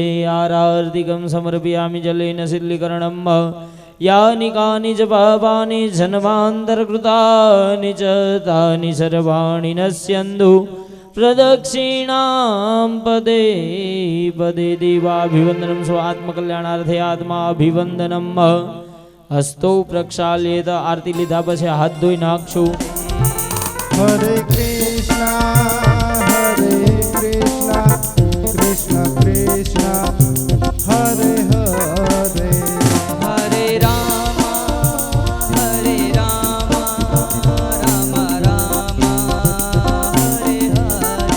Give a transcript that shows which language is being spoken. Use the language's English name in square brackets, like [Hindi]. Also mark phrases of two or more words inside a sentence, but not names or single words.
[Sanskrit] आरार्तिकं समर्पयामि जलेन शिल्लीकरणं, यानि कानि च पापानि जन्मान्तरकृतानि च तानि सर्वाणि नश्यन्तु प्रदक्षिणां पदे पदे। देवाभिवन्दनं स्वात्मकल्याणार्थे आत्माभिवन्दनम्। हस्तो प्रक्षाल्येत, [Gujarati] आरती લીધા પછી હાથ ધોઈ નાખશું। [Sanskrit] हरे कृष्णा कृष्ण कृष्ण हरे हरे, हरे राम राम राम हरे हरे,